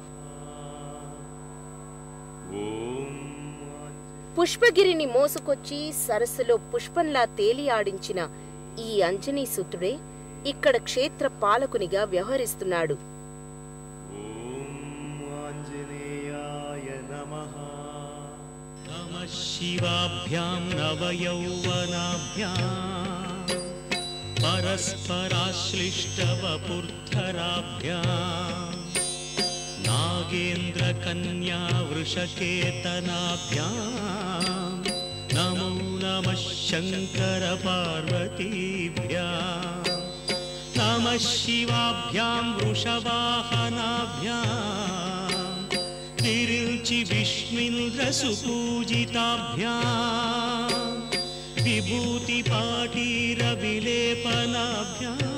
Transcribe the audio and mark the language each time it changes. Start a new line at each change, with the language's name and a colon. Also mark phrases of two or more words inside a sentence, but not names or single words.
Telugu: పుష్పగిరిని మోసుకొచ్చి సరస్సులో పుష్పంలా తేలి ఆడించిన ఈ అంజనీసుతుడే ఇక్కడ క్షేత్ర పాలకునిగా వ్యవహరిస్తున్నాడు.
Sanskrit: శివాభ్యాం నవయౌవనాభ్యాం परस्पराश्लिष्टवपुर्धराभ्यां नागेन्द्रकन्या वृषकेतनाभ्यां नमो नमः शङ्करपार्वतीभ्यां नमः शिवाभ्यां वृषवाहनाभ्यां विरिञ्चि विष्णुन्द्रसुपूजिताभ्यां विभूतिपाटीरविलेपनाभ्यां